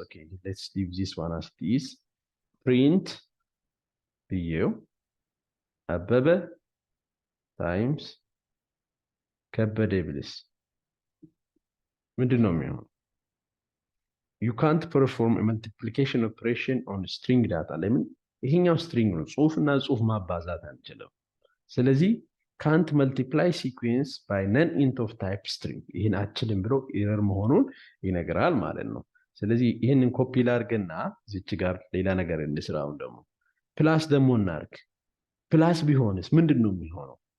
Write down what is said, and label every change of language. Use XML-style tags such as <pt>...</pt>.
<en>ኦኬ ሌትስ ሊቭ ዚስ ዋን አስ ኢት ኢዝ።</en> <am>ፕሪንት ብዬው አበበ ታይምስ ከበደ ብልስ ምንድን ነው የሚሆነው?</am> <en>you can't perform a multiplication operation on string data።</en> <am>ለምን? ይሄኛው ስትሪንግ ነው፣ ጽሁፍና ጽሁፍ ማባዛት አንችልም። ስለዚህ</am> <en>can't multiply sequence by none int of type string</en> <am>ይሄን አችልም ብሎ ኤረር መሆኑን ይነግራል ማለት ነው። ስለዚህ ይሄንን ኮፒ ላድርግና እዚች ጋር ሌላ ነገር እንስራው። ደግሞ ፕላስ ደግሞ እናርግ። ፕላስ ቢሆንስ ምንድን ነው የሚሆነው?</am>